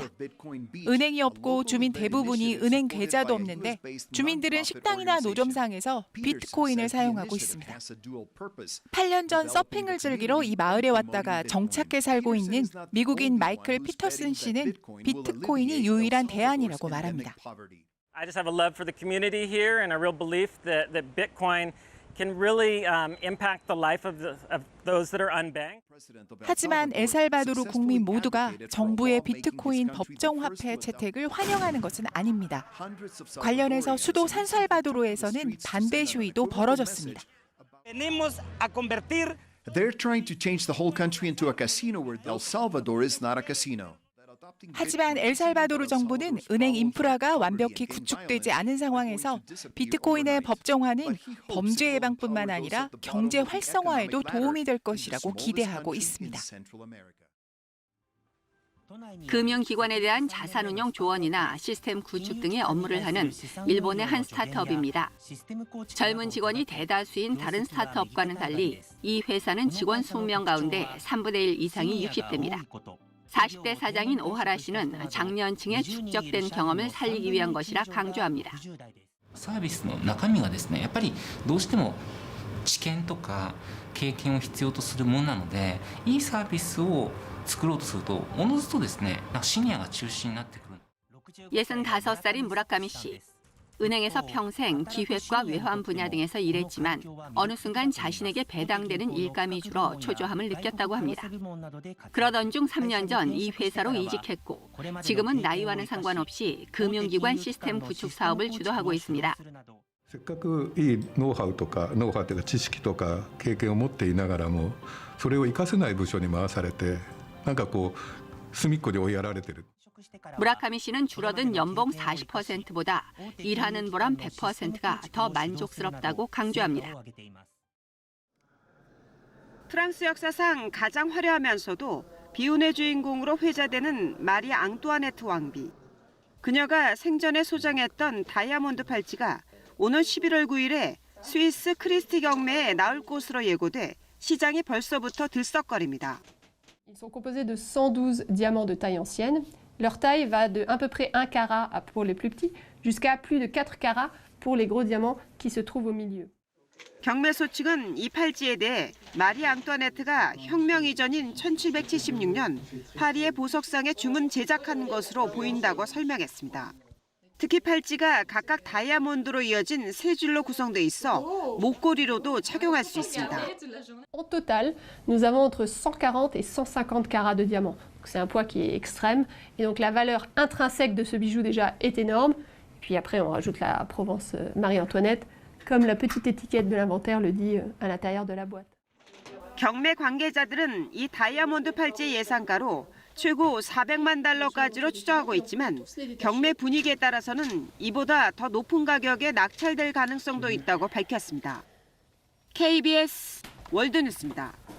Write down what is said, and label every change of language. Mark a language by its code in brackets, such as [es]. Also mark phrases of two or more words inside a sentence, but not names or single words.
[ko] 은행이 없고 주민 대부분이 은행 계좌도 없는데 주민들은 식당이나 노점상에서 비트코인을 사용하고 있습니다. 8년 전 서핑을 즐기러 이 마을에 왔다가 정착해 살고 있는 미국인 마이클 피터슨 씨는 비트코인이 유일한 대안이라고 말합니다. [en] I just have a love for the community here and a real belief that Bitcoin can really impact the life of those that are unbanked. [ko] 하지만 엘살바도르 국민 모두가 정부의 비트코인 법정 화폐 채택을 환영하는 것은 아닙니다. 관련해서 수도 산살바도르에서는 반대 시위도 벌어졌습니다. [en] They're trying to change the whole country into a casino where El Salvador is not a casino. [ko] 하지만 엘살바도르 정부는 은행 인프라가 완벽히 구축되지 않은 상황에서 비트코인의 법정화는 범죄 예방뿐만 아니라 경제 활성화에도 도움이 될 것이라고 기대하고 있습니다. 금융기관에 대한 자산운용 조언이나 시스템 구축 등의 업무를 하는 일본의 한 스타트업입니다. 젊은 직원이 대다수인 다른 스타트업과는 달리 이 회사는 직원 20명 가운데 3분의 1 이상이 60대입니다. 40대 사장인 오하라 씨는 작년층의 축적된 경험을 살리기 위한 것이라 강조합니다. [ja] サービスの中身がですね、やっぱりどうしても知見とか経験を必要とするものなので、いいサービスを作ろうとすると、おのずとですね、シニアが中心になってくる。 [ko] 65살인 무라카미 씨. 은행에서 평생 기획과 외환 분야 등에서 일했지만 어느 순간 자신에게 배당되는 일감이 줄어 초조함을 느꼈다고 합니다. 그러던 중 3년 전 이 회사로 이직했고 지금은 나이와는 상관없이 금융기관 시스템 구축 사업을 주도하고 있습니다. [ja] せっかくいいノウハウというか知識とか経験を持っていながらもそれを活かせない部署に回されてなんかこう隅っこに追いやられてる。 [ko] 무라카미 씨는 줄어든 연봉 40%보다 일하는 보람 100%가 더 만족스럽다고 강조합니다. 프랑스 역사상 가장 화려하면서도 비운의 주인공으로 회자되는 마리 앙뚜아네트 왕비. 그녀가 생전에 소장했던 다이아몬드 팔찌가 오는 11월 9일에 스위스 크리스티 경매에 나올 것으로 예고돼 시장이 벌써부터 들썩거립니다. [fr] Ils sont composés de 112 diamants de taille ancienne Leur taille va de à peu près 1 carat pour les plus petits jusqu'à plus de 4 carats pour les gros diamants qui se trouvent au milieu. [ko] 경매소 측은 이 팔찌에 대해 마리 앙뚜아네트가 혁명 이전인 1776년 파리의 보석상에 주문 제작한 것으로 보인다고 설명했습니다. 특히 팔찌가 각각 다이아몬드로 이어진 세 줄로 구성돼 있어 목걸이로도 착용할 수 있습니다. [fr] Au total, nous avons entre 140 et 150 carats de diamants. C'est un poids qui est extrême et donc la valeur intrinsèque de ce bijou déjà est énorme. Puis après on rajoute la Provence Marie-Antoinette, comme la petite étiquette de l'inventaire le dit à l'intérieur de la boîte. [ko] 경매 관계자들은 이 다이아몬드 팔찌의 예상가로 최고 400만 달러까지로 추정하고 있지만 경매 분위기에 따라서는 이보다 더 높은 가격에 낙찰될 가능성도 있다고 밝혔습니다. KBS 월드뉴스입니다.